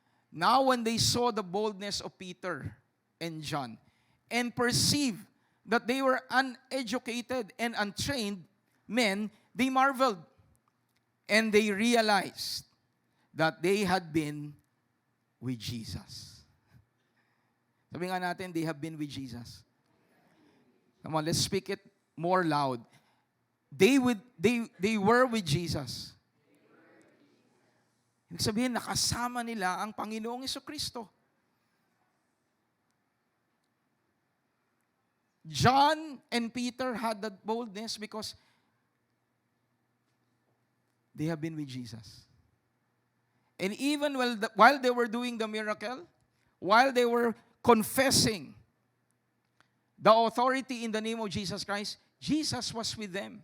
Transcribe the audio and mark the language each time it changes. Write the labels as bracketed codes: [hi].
[en] Now when they saw the boldness of Peter and John and perceived that they were uneducated and untrained men, they marveled and they realized that they had been with Jesus. [tl] Sabi nga natin, [en] they have been with Jesus. Come on, let's speak it more loud. They were with Jesus. [tl] Ibig sabihin, nakasama nila ang Panginoong Jesucristo. [en] John and Peter had that boldness because they have been with Jesus. And even while they were doing the miracle, while they were confessing the authority in the name of Jesus Christ, Jesus was with them.